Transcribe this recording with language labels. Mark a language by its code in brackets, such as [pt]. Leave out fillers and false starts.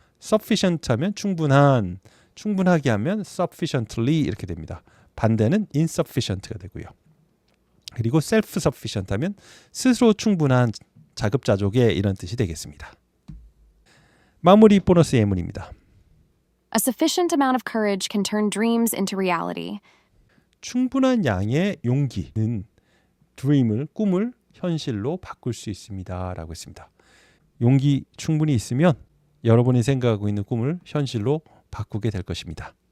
[ko] sufficient 하면 충분하게 하면 sufficiently 이렇게 됩니다. 반대는 insufficient가 되고요. 그리고 self-sufficient 하면 스스로 충분한 자급자족의 이런 뜻이 되겠습니다. 마무리 보너스 예문입니다. [en] A sufficient amount of courage can turn dreams into reality. [ko] 충분한 양의 용기는 꿈을 현실로 바꿀 수 있습니다. 라고 했습니다. 용기 충분히 있으면 여러분이 생각하고 있는 꿈을 현실로 바꾸게 될 것입니다.